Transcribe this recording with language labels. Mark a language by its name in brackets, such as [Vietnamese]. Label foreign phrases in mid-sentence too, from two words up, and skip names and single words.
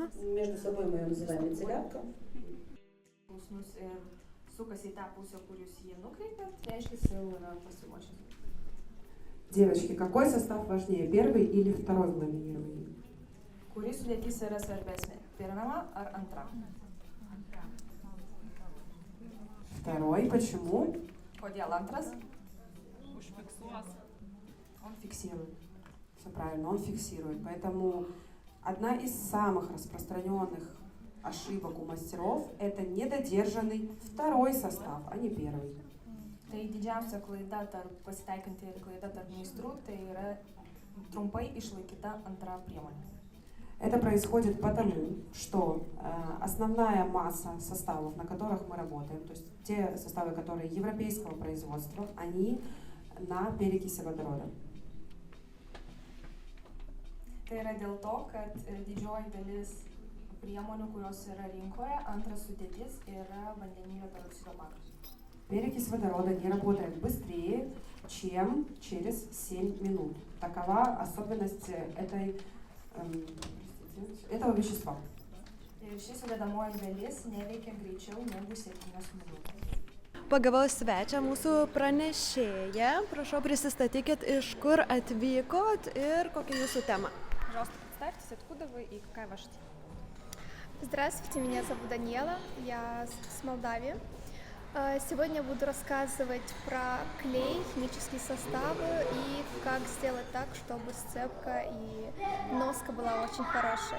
[Russian] Между собой мы ее называем вентилятор. [Lithuanian] Ir sukasi į tą pusę, kur jūs jį nukreipiat, reiškia, jau yra pasiruošęs. [Russian] Девочки, какой состав важнее, первый или второй в ламинировании? [Lithuanian] Kuri sudėtis yra svarbesnė? Pirma ar antra? [Russian] Второй. Почему? [Lithuanian] Kodėl antras? [Russian] Он фиксирует. Все правильно, он фиксирует. Поэтому одна из самых распространенных ошибок у мастеров – это недодержанный второй состав, а не первый. [Lithuanian] Tai didžiausia klaida pasitaikanti klaida tarp meistrų, tai yra trumpai išlaikyta antra priemonė. [Russian] Это происходит потому, что основная масса составов, на которых мы работаем, то есть те составы, которые европейского производства, они на перекиси водорода. [Lithuanian] Tai yra dėl to, kad didžioji dalis priemonių, kurios yra rinkoje, antras sudėtis yra vandenilio peroksido pagrindas. [Russian] Перекись водорода не работает быстрее, чем через 7 минут. Такова особенность этого вещества. [Lithuanian] Ir ši sudedamoji dalis neveikia greičiau negu 7 minutės. Pagavau svečią mūsų pranešėją. Prašau, prisistatykit, iš kur atvykot ir kokia jūsų tema. [Russian] Пожалуйста, представьтесь, откуда вы и какая ваша тема? Здравствуйте, меня зовут Даниэла, я с Молдавии. Сегодня буду рассказывать про клей, химические составы и как сделать так, чтобы сцепка и носка была очень хорошей.